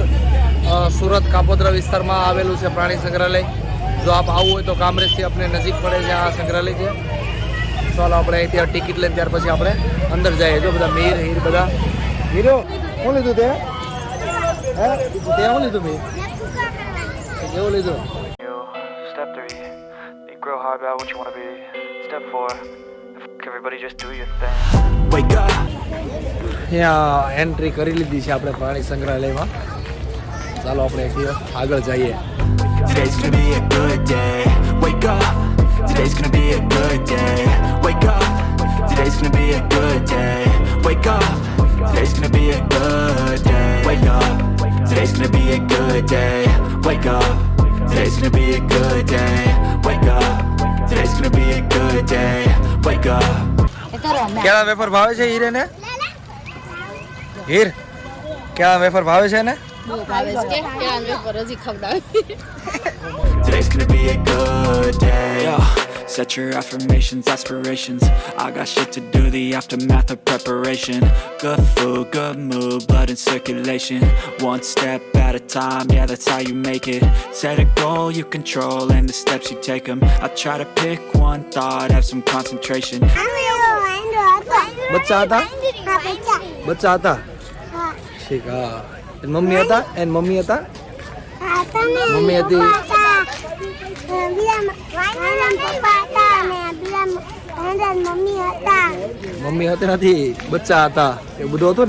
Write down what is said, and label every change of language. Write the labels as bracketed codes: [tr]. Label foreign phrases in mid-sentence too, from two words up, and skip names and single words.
[gu] સુરત કાપોદ્રા વિસ્તારમાં આવેલું છે પ્રાણી સંગ્રહાલય. જો આપ આવવું હોય તો કામરેજથી આપણે નજીક પડે છે આ સંગ્રહાલય છે. ચાલો આપણે અહીંથી ટિકિટ લઈને ત્યાર પછી આપણે અંદર જઈએ. જો બધા મીર, હીર બધા. હીરો શું લીધું તે? હે તે શું લીધું મીર? કેવું લીધું? [en] Step 3, think real hard about what you want to be. Step 4, everybody just do your thing. Wake up. [gu] અહીંયા એન્ટ્રી કરી લીધી છે આપણે પ્રાણી સંગ્રહાલયમાં. ચાલો આપણે અહીંથી આગળ જઈએ. [en] Today's gonna be a good day. Wake up. Today's gonna be a good day. Wake up. Today's gonna be a good day. Wake up. Today's gonna be a good day. Wake up. Today's gonna be a good day. Wake up. Today's gonna be a good day. Wake up. Today's gonna be a good day. Wake up. [gu] કેળા વેફર ભાવે છે હીરે ને? હીર કેળા વેફર ભાવે છે ને? [en] Today's gonna be a good day. Yo, set your affirmations, aspirations. I got shit to do, the aftermath of preparation. Good food, good mood, blood in circulation. One step at a time, yeah, that's how you make it. Set a goal you control and the steps you take them. I try to pick one thought, have some concentration. [gu] બચ્ચા હતા? બચ્ચા હતા? ઠીક. હા. મમ્મી હતા? એન મમ્મી હતા? મમ્મી હતી. મમ્મી હતી નથી, બચ્ચા હતા. એ બધું હતું ને?